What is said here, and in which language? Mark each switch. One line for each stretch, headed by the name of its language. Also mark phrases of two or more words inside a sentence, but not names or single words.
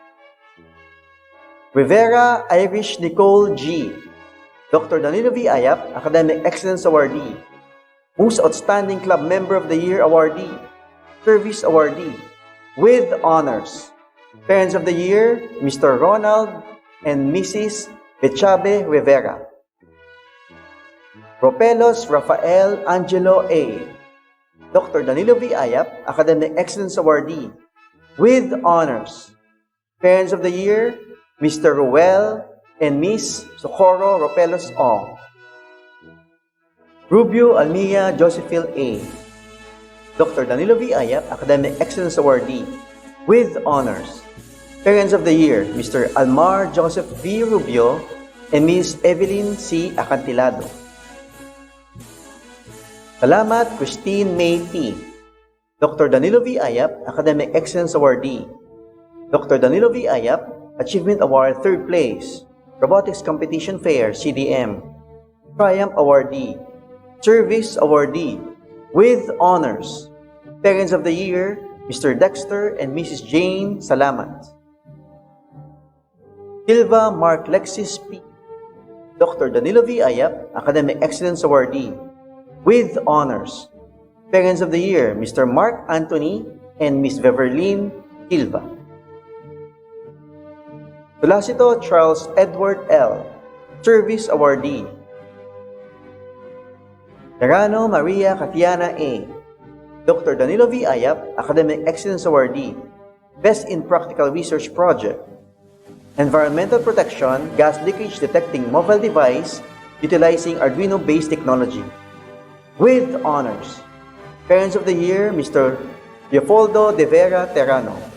English: Rivera Irish Nicole G. Dr. Danilo V. Ayap, Academic Excellence Awardee, Most Outstanding Club Member of the Year Awardee, Service Awardee, with honors. Parents of the Year, Mr. Ronald and Mrs. Bechabe Rivera. Ropelos Rafael Angelo A. Dr. Danilo V. Ayap, Academic Excellence Awardee, with honors. Parents of the Year, Mr. Ruel and Miss Socorro Ropelos Ong. Rubio Almia Josephine A. Dr. Danilo V. Ayap, Academic Excellence Awardee, with honors. Parents of the Year, Mr. Almar Joseph V. Rubio and Miss Evelyn C. Acantilado. Salamat Christine May T. Dr. Danilo V. Ayap, Academic Excellence Awardee. Dr. Danilo V. Ayap, Achievement Award 3rd Place, Robotics Competition Fair, CDM, Triumph Awardee, Service Awardee, with honors. Parents of the Year, Mr. Dexter and Mrs. Jane Salamat. Silva Mark Lexis P. Dr. Danilo V. Ayap, Academic Excellence Awardee, with honors. Parents of the Year, Mr. Mark Anthony and Miss Beverlyn Silva. Tulasito Charles Edward L. Service Awardee. Terano Maria Katiana A. Dr. Danilo V. Ayap, Academic Excellence Awardee, Best in Practical Research Project, Environmental Protection Gas Leakage Detecting Mobile Device utilizing Arduino-based technology, with honors. Parents of the Year, Mr. Leopoldo De Vera Terrano.